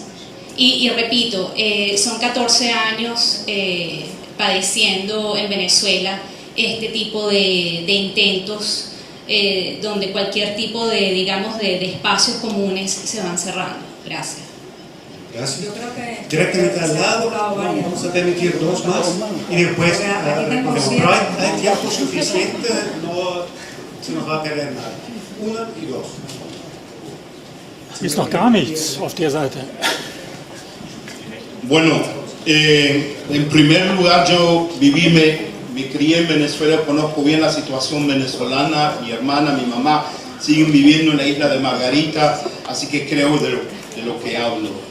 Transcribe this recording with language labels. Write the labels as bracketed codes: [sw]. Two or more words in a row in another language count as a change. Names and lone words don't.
[es] Y repito, son 14 años padeciendo en Venezuela este tipo de intentos donde cualquier tipo de, digamos, de espacios comunes se van cerrando. Gracias. Gracias. Yo creo que Directamente al lado, vamos a permitir dos más y después, pero hay tiempo suficiente, no se nos va a perder nada. Una y dos. [de] Ist noch gar nichts auf der Seite. [es] Bueno, en primer lugar yo me crié en Venezuela, conozco bien la situación venezolana, mi hermana, mi mamá siguen viviendo en la isla de Margarita, así que creo de lo que hablo.